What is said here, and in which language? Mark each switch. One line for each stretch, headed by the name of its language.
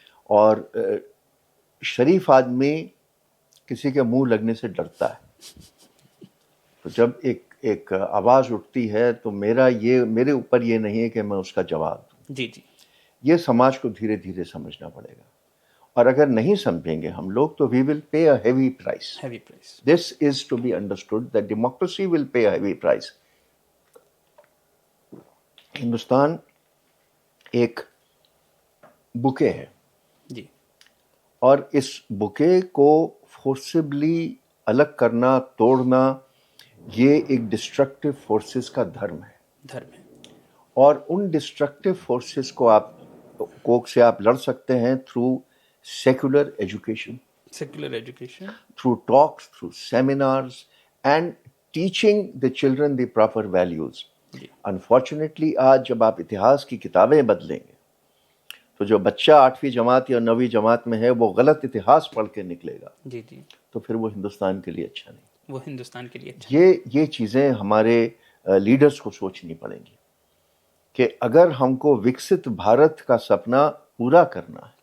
Urdu: اور شریف آدمی کسی کے منہ لگنے سے ڈرتا ہے. تو جب ایک آواز اٹھتی ہے تو میرے اوپر یہ نہیں ہے کہ میں اس کا جواب دوں. جی جی یہ سماج کو دھیرے دھیرے سمجھنا پڑے گا، اور اگر نہیں سمجھیں گے ہم لوگ تو
English: We will pay a heavy price. Heavy price. This is to be understood that democracy will pay a heavy price.
Urdu: Hindustan ایک بکے ہے، جی اور اس بکے کو فورسبلی الگ کرنا، توڑنا، یہ ایک ڈسٹرکٹیو فورسز کا دھرم ہے. دھرم ہے. اور ان ڈسٹرکٹیو فورسز کو سے آپ لڑ سکتے ہیں
English: Through secular education, secular education. through talks, through seminars, and teaching the children the proper values.
Urdu: جی Unfortunately آج جب آپ اتہاس کی کتابیں بدلیں گے تو جو بچہ 8ویں جماعت یا 9ویں جماعت میں ہے وہ غلط اتہاس پڑھ کے نکلے گا، جی جی تو پھر وہ ہندوستان کے لیے اچھا نہیں. وہ ہندوستان کے لیے اچھا. یہ چیزیں ہمارے لیڈرز کو سوچنی پڑیں گی کہ اگر ہم کو وکست بھارت کا سپنا پورا کرنا ہے